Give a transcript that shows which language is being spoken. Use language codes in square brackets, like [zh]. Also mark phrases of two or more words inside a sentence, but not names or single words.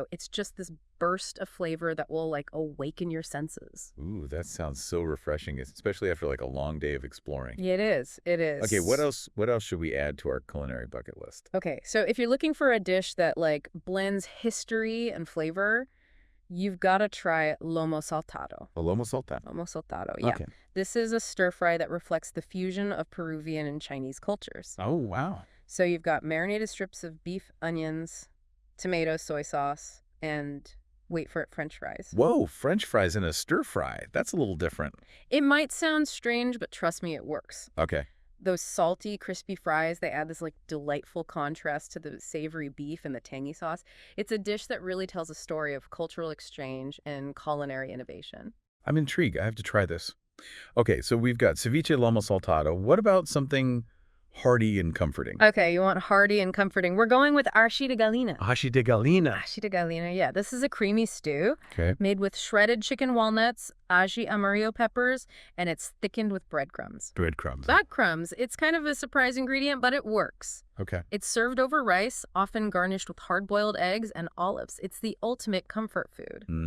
[en] It's just this burst of flavor that will like awaken your senses. Ooh, that sounds so refreshing, especially after like a long day of exploring. It is. It is. Okay, what else should we add to our culinary bucket list? Okay, so if you're looking for a dish that like blends history and flavor, you've got to try lomo saltado. Lomo saltado. Lomo saltado, yeah. Okay. This is a stir fry that reflects the fusion of Peruvian and Chinese cultures. Oh, wow. So you've got marinated strips of beef, onions, tomato, soy sauce, and wait for it, French fries. Whoa, French fries in a stir fry. That's a little different. It might sound strange, but trust me, it works. Okay. Those salty, crispy fries, they add this like delightful contrast to the savory beef and the tangy sauce. It's a dish that really tells a story of cultural exchange and culinary innovation. I'm intrigued. I have to try this. Okay, so we've got ceviche lomo saltado. What about something hearty and comforting? Okay, you want hearty and comforting. We're going with ají de gallina. Ají de gallina. Ají de gallina, yeah. This is a creamy stew made with shredded chicken walnuts, ají amarillo peppers, and it's thickened with breadcrumbs. Breadcrumbs. Breadcrumbs. It's kind of a surprise ingredient, but it works. Okay. It's served over rice, often garnished with hard-boiled eggs and olives. It's the ultimate comfort food.